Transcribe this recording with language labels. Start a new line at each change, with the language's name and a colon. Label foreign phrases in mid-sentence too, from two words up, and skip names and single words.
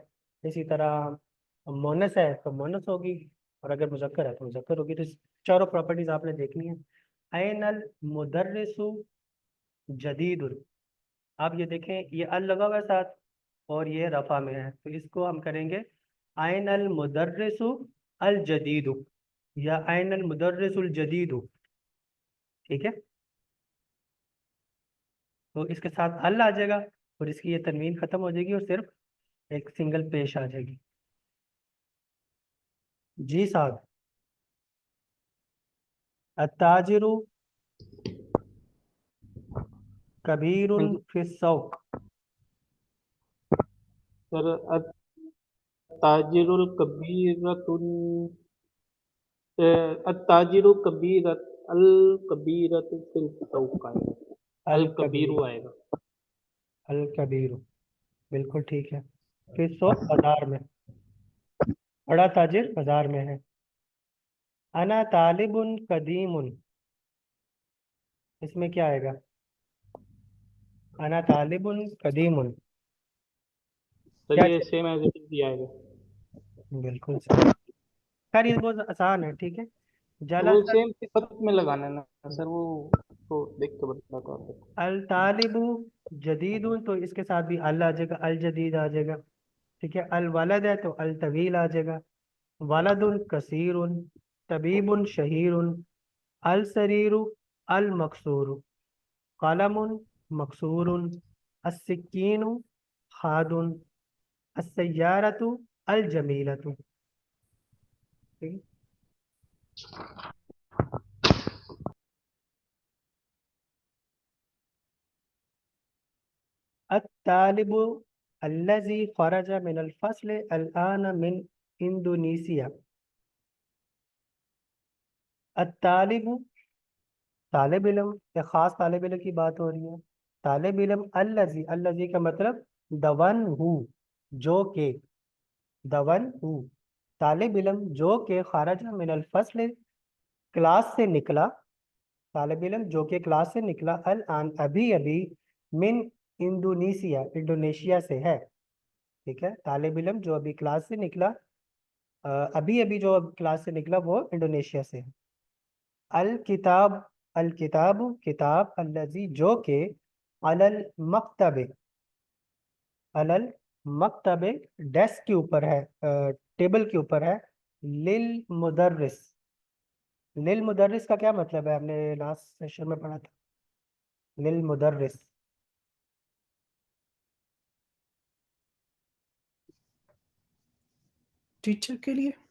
Hindi: इसी तरह मोनस है तो मोनस होगी, और अगर मुजक्कर है तो मुजक्कर होगी। तो इस चारों प्रॉपर्टीज आपने देखनी है।
Arabic: أين المدرس جديدٌ,
Hindi: आप ये देखें ये अल लगा हुआ है साथ, और ये रफा में है, तो इसको हम करेंगे
Arabic: أين المدرسُ الجديدُ,
Hindi: या
Arabic: أين المدرسُ الجديدُ.
Hindi: ठीक है, तो इसके साथ अल आ जाएगा और इसकी ये तनवीन खत्म हो जाएगी और सिर्फ एक सिंगल पेश आ जाएगी। जी साहब।
Arabic: التاجرُ كبيرٌ
Hindi: हाँ जी
Arabic: फिस्सौक। सर। التاجر الكبيرة التاجر كبيرة الكبيرة في السوق आएगा। अल अल कबीर, कबीरु
Hindi: आएगा।
Arabic: الكبير,
Hindi: बिल्कुल ठीक है। फिस्सौक बाजार में, बड़ा ताजिर बाजार में है।
Arabic: أنا طالبٌ قديمٌ,
Hindi: इसमें क्या आएगा?
Arabic: أنا طالبٌ قديمٌ,
Hindi: सर क्या ये चाहिए?
English: same as it is
Hindi: आएगा। बिल्कुल सही। खैर ये बहुत आसान है, ठीक है। तो वो जलसा सेम सिफत में लगाना है ना सर, वो तो देख के बताता हूँ आपको।
Arabic: الطالبُ جديدٌ,
Hindi: तो इसके साथ भी अल आ जाएगा,
Arabic: الجديد
Hindi: आ जाएगा। ठीक है,
Arabic: الولد
Hindi: है तो
Arabic: الطويل
Hindi: आ जाएगा।
Arabic: ولدٌ كثيرٌ، طبيبٌ شهيرٌ، السريرُ، المكسورُ، قلمٌ مكسورٌ، السكينُ حادٌّ، السيارةُ الجميلةُ.
Hindi: ठीक है।
Arabic: الطالبُ الذي خرج من الفصل الآن من إندونيسيا.
Hindi: अत्तालिबु तालिब इल्म, या खास तालिब इल्म की बात हो रही है। तालिब इल्म अल्लज़ी, अल्लज़ी का मतलब दवन हु, जो के, दवन हु। तालिब इल्म जो के
Arabic: خارج من الفصل,
Hindi: क्लास से निकला। तालिब इल्म जो के क्लास से निकला,
Arabic: الآن
Hindi: अभी अभी,
Arabic: من إندونيسيا,
Hindi: इंडोनेशिया से है। ठीक है, तालिब इल्म जो अभी क्लास से निकला, अभी अभी जो क्लास से निकला वो इंडोनेशिया से है।
Arabic: الكتاب، الكتاب كتاب، الذي
Hindi: जो के,
Arabic: على المكتب, على المكتب
Hindi: डेस्क के ऊपर है, टेबल के ऊपर है।
Arabic: للمدرس, للمدرس
Hindi: का क्या मतलब है? हमने
English: last session
Hindi: में पढ़ा था।
Arabic: للمدرس,
Hindi: टीचर के लिए।